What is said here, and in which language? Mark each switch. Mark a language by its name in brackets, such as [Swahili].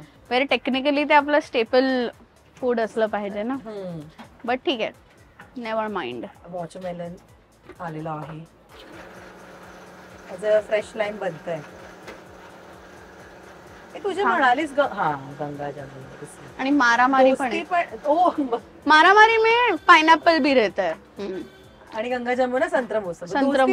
[Marathi] Very technically ते आपलं staple food असलं पाहिजे ना. बट ठीक आहे, नेव्हर माइंड. वॉटरमेलन आलेलं आहे, फ्रेश लाईम बनतंय. तुझे म्हणालीस गंगा जमुना, आणि मारामारी पण. [Hindi] मारामारी में पाइनएप्पल भी रहता है. [Marathi] आणि गंगा जमुना संत्र मोसंबी.